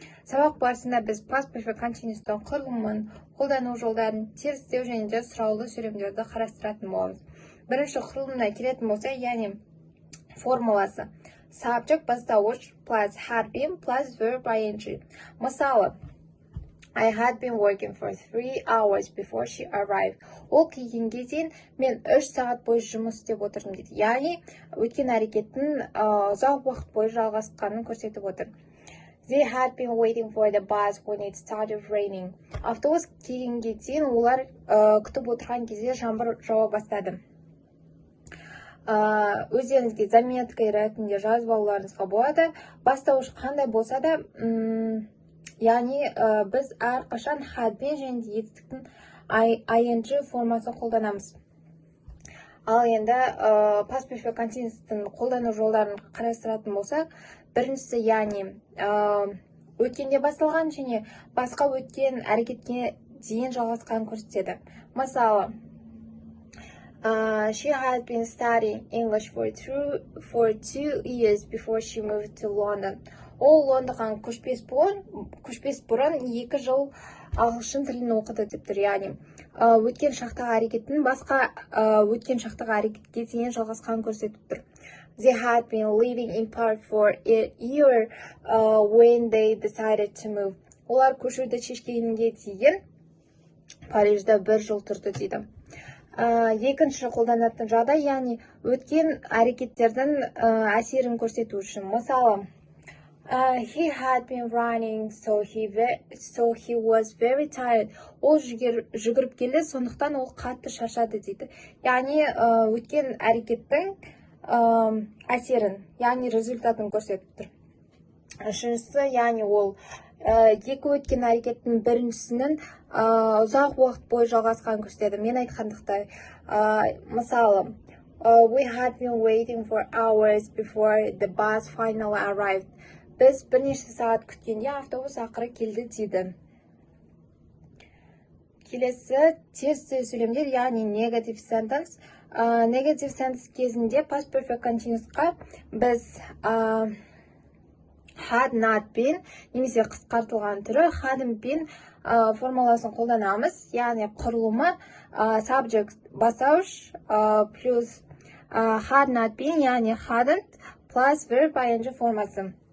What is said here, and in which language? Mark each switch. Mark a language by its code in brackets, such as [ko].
[kk] Сабақ барысында біз past perfect continuous'тың құрылымын, қолдану жолдарын, терістеу және де сұраулы сөйлемдерді қарастыратын боламыз. Бірінші құрылымына келетін болса, яғни формуласы subject бастауыш [en] plus had been plus verb ing. [kk] Мысалы, [en] I had been working for 3 hours before she arrived. [kk] Ол келгенге дейін мен 3 сағат бойы жұмыс істеп отырдым дейді. Яғни өткен әрекеттің ұзақ уақыт бойы жалғасқанын көрсетіп отыр. [en] They had been waiting for the bus when it started raining. [kk] Автобус келгенге дейін олар күтіп отырған кезде жаңбыр жауа бастады. Өздеріңізге заметка ретінде жазып алуларыңызға болады. Бастауыш қандай болса да, яғни біз әрқашан had been және де етістіктің ing формасын қолданамыз. Ал енді past perfect continuous'тың қолдану жолдарын қарастыратын болсақ, біріншісі яғни өткенде басталған және басқа өткен әрекетке дейін жалғасқанын көрсетеді. Мысалы, [en] she had been studying English for 2 years before she moved to London. [kk] Ол Лондонға көшпес бұрын 2 жыл ағылшын тілін оқыды деп тұр. Яғни өткен шақтағы әрекеттің басқа өткен шақтағы әрекетке дейін жалғасқанын көрсетіп тұр. [en] They had been living in Paris for a year when they decided to move. [kk] Олар көшуді шешкенге дейін Парижде 1 жыл тұрды дейді. Екінші қолданатын жағдай, яғни өткен әрекеттердің әсерін көрсету үшін. Мысалы, [en] he had been running, so he was very tired. [kk] Ол жүгіріп келді, сондықтан ол қатты шаршады дейді. Яғни өткен әрекеттің әсерін, яғни результатын көрсетіп тұр. Үшіншісі, яғни ол екі өткен әрекеттің біріншісінің ұзақ уақыт бойы жалғасқанын көрсетеді. Мен айтқандықтай, мысалы, [en] we had been waiting for hours before the bus finally arrived. [kk] Біз бірнеше сағат күткенде автобус ақыры келді дейді. Келесі терістеу сөйлемдер, яғни negative sentence. Negative sentence кезінде past perfect continuous'қа біз had not been, немесе қысқартылған түрі hadn't been формуласын қолданамыз. Яғни құрылымы subject бастауыш плюс had not been, яғни hadn't plus verb ing формасы.